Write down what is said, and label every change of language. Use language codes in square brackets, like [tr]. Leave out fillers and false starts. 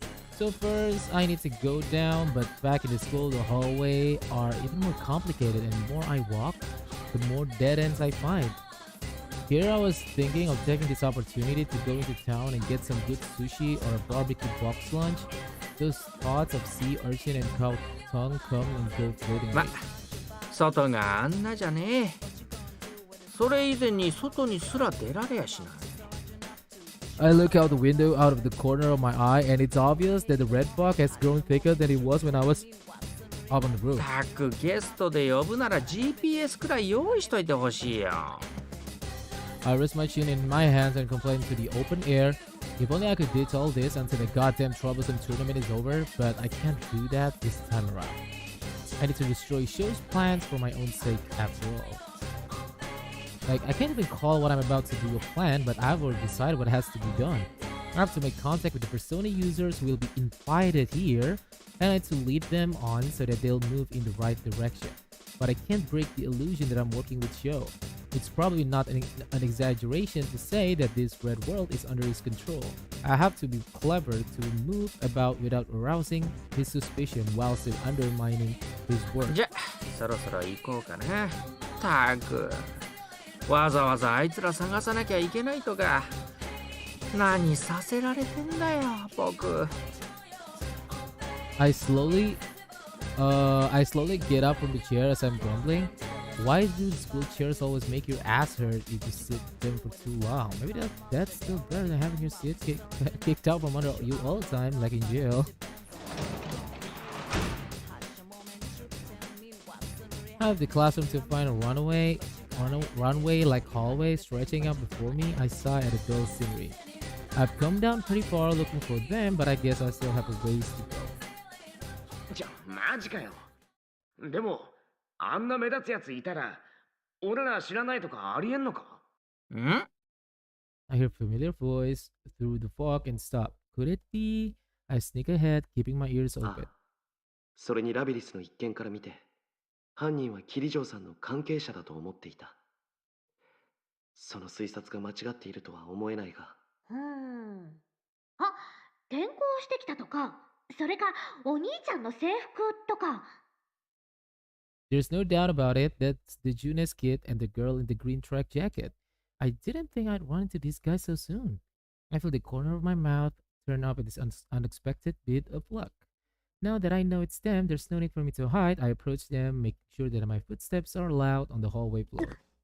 [en] So first, I need to go down, but back in the school, the hallway are even more complicated, and the more I walk, the more dead ends I find. Here I was thinking of taking this opportunity to go into town and get some good sushi or a barbecue box lunch. Those thoughts of sea urchin and cow tongue come and go floating away. [ja] 外があんなじゃねえ。それ以前に外にすら出られやしない。 [en] I look out the window out of the corner of my eye, and it's obvious that the red fog has grown thicker than it was when I was up on the roof. [ja] たくゲストで呼ぶなら GPS くらい用意しといてほしいよ。 [en] I rest my chin in my hands and complain to the open air. If only I could ditch all this until the goddamn troublesome tournament is over, but I can't do that this time around. I need to destroy Show's plans for my own sake after all. Like, I can't even call what I'm about to do a plan, but I've already decided what has to be done. I have to make contact with the Persona users who will be invited here, and I need to lead them on so that they'll move in the right direction. But I can't break the illusion that I'm working with Show. It's probably not an exaggeration to say that this red world is under his control. I have to be clever to move about without arousing his suspicion while still undermining his work. [ja] じゃ、そろそろ行こうかな。たく。わざわざあいつら探さなきゃいけないとか。何させられてんだよ、僕。 [en] I slowly get up from the chair as I'm grumbling. Why do school chairs always make your ass hurt if you sit them for too long? Maybe that's still better than having your seat kicked out from under you all the time, like in jail. I have the classroom to find a runway like hallway stretching out before me. I sigh at the dull scenery. I've come down pretty far looking for them, but I guess I still have a ways to go. [ja] じゃ、マジかよ。でも、あんな目立つやついたら、俺ら知らないとかありえんのか？ん？ [en] I hear a familiar voice through the fog and stop. Could it be? I sneak ahead, keeping my ears open. [ja] それにラビリスの一件から見て、犯人はキリジョーさんの関係者だと思っていた。その推察が間違っているとは思えないが。あ、転校してきたとか、それかお兄ちゃんの制服とか。 [en] There's no doubt about it. That's the Junes kid and the girl in the green track jacket. I didn't think I'd run into these guys so soon. I feel the corner of my mouth turn up with this unexpected bit of luck. Now that I know it's them, there's no need for me to hide. I approach them, make sure that my footsteps are loud on the hallway floor.